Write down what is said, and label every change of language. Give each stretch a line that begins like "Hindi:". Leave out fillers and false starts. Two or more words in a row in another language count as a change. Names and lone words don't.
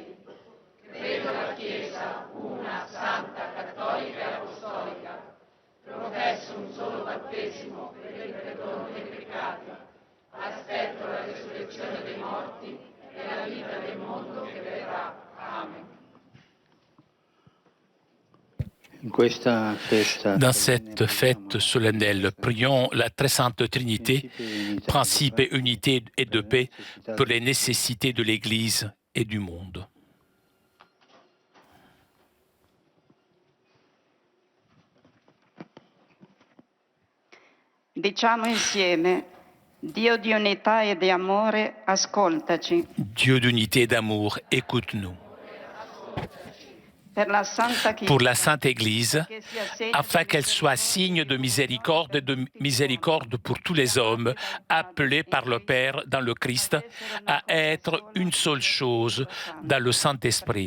Italian: Credo la Chiesa, una, santa, cattolica e apostolica. Professo un solo battesimo per il perdono dei peccati. Aspetto la resurrezione dei morti e la vita del mondo che verrà. Amen.
French: Dans cette fête solennelle, prions la très sainte Trinité, principe et unité et de paix pour les nécessités de l'Église et du monde.
Italian: Diciamo insieme, Dio di unità e di amore, ascoltaci.
French: Dieu d'unité et d'amour, écoute-nous. Pour la Sainte Église, afin qu'elle soit signe de miséricorde et de miséricorde pour tous les hommes, appelés par le Père dans le Christ à être une seule chose dans le Saint-Esprit.